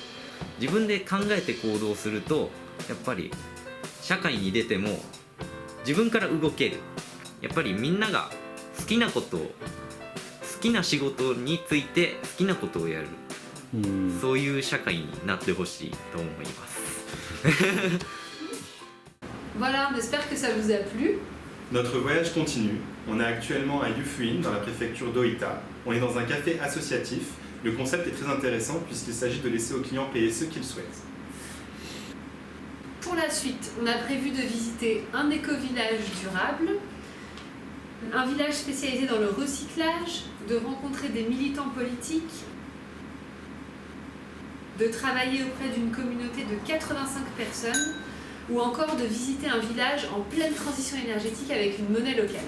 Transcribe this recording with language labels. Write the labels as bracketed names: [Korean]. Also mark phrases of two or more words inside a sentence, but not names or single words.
[Japanese] 自分で考えて行動するとやっぱり社会に出ても自分から動ける。やっぱりみんなが好きなことを、好きな仕事について好きなことをやる、そういう社会になってほしいと思います。 [French] Voilà, on espère que ça vous a plu. Notre voyage continue. On est actuellement à Yufuin, dans la préfecture d'Ōita. On est dans un café associatif. Le concept est très intéressant puisqu'il s'agit de laisser aux clients payer ce qu'ils souhaitent. Pour la suite, on a prévu de visiter un éco-village durable, un village spécialisé dans le recyclage, de rencontrer des militants politiques, de travailler auprès d'une communauté de 85 personnes, ou encore de visiter un village en pleine transition énergétique avec une monnaie locale.